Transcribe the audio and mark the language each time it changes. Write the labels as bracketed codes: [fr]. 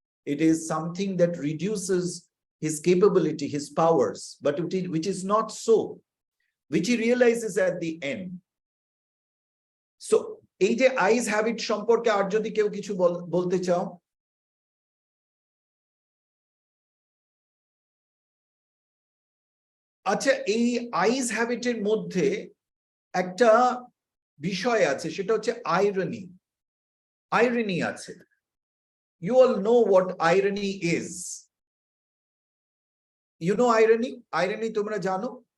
[en] It is something that reduces his capability, his powers, but which is not so, which he realizes at the end. [bn] So এই যে eyes have it সম্পর্কে আর যদি কেউ কিছু বলতে চাও? আচ্ছা, এই আইজ হ্যাবিটের মধ্যে একটা বিষয় আছে, সেটা হচ্ছে আইরনি আছে। [en] You all know what irony is. You know irony [bn] তোমরা জানো?